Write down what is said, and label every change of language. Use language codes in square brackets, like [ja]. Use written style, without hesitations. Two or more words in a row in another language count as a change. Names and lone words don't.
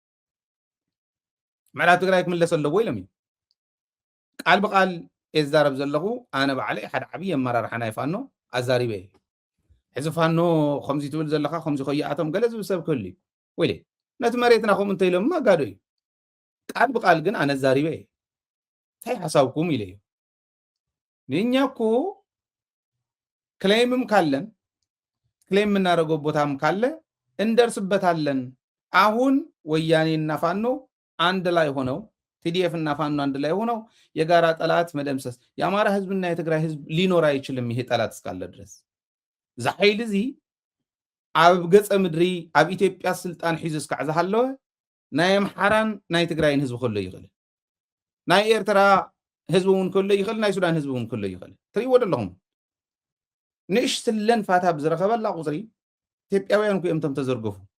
[ti] ምዕራብ ትግራይ ክምለስ ኣለዎ ኢሎም እዮም ቃል ብቃል የዛረብ ዘለኹ ኣነ ባዕለይ ሓደ ዓብዪ ኣመራርሓ ናይ ፋኖ ኣዛሪበ እየ ሕዚ ፋኖ ከምዚ ትብል ዘለካ ከምዚ ከይኣቶም ገለ ዝብል ሰብ ክህሉ እዩ ወይለ ነቲ መሬትና ከምኡ እንተኢሎም ማጋዶ እዩ ቃል ብቃል ግን ኣነ ዛሪበ እየ እንታይ ሓሳብኩም ኢለ እዩ ንኛ እኮ [am] ክሌምም ካለን ክሌም የምናደርገው ቦታም ካለ እንደርስበታለን አሁን ወያኔና ፋኖ አንድ ላይ ሆነው ቲዲኤፍ እና ፋኖ አንድ ላይ ሆነው የጋራ ጠላት መደምሰስ የአማራ ህዝብና የትግራይ ህዝብ ሊኖር አይችልም ይሄ ጠላት እስካለ ድረስ [ti] ዛይል እዚ ኣብ ገጸ ምድሪ ኣብ ኢትዮጵያ ስልጣን ሒዙ እስካዕ ዝሃለወ ናይ አምሓራን ናይ ትግራይን ህዝብ ከሎ ይኽእል ናይ ኤርትራ ህዝብ እውን ከሎ ይኽእል ናይ ሱዳን ህዝብ እውን ከሎ ይኽእል ትሪእዎ ኣለኹም ንእሽትለን ፋታ ብዝረኸበላ ቁፅሪ ኢትዮጵያውያን እኮ እዮም ተዘርገፉ